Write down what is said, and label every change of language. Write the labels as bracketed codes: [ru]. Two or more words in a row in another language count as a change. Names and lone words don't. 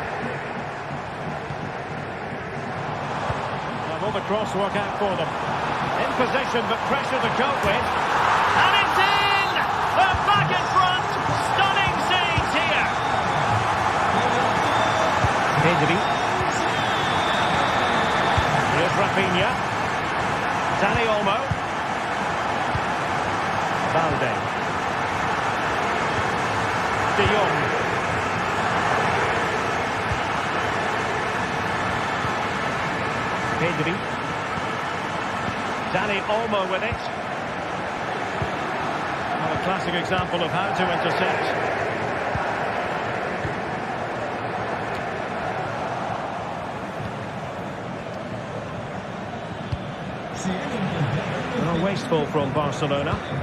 [en] Now will the cross work out for them? In possession, but pressure to cope with. And it's in! They're back in front! Stunning scenes here! Pedri. Here's Rafinha. Dani Olmo. Valde. De Jong. Pedri. Dani Olmo with it. Well, a classic example of how to intercept. Well, wasteful from Barcelona.